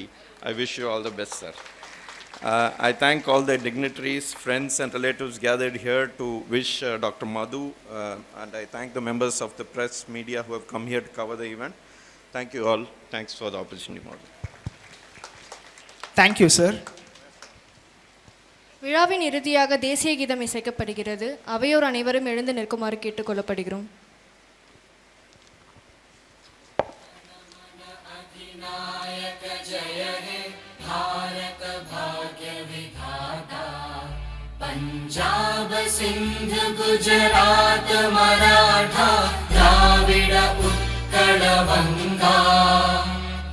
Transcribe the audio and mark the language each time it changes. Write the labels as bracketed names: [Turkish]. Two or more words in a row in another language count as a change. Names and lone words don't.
[English] I wish you all the best, sir. I thank all the dignitaries, friends and relatives gathered here to wish Dr. Madhu, and I thank the members of the press, media who have come here to cover the event. Thank you all. Thanks for the opportunity, Madhu. Thank you, sir. [Tamil] விழாவின் இறுதியாக தேசிய கீதம் இசைக்கப்படுகிறது. அவையோர் அனைவரும் எழுந்து நிற்குமாறு கேட்டுக்கொள்ளப்படுகிறோம். [Bangla] পঞ্জাব সিন্ধু গুজরাট মরাঠা দ্রাবিড় উৎকল বঙ্গ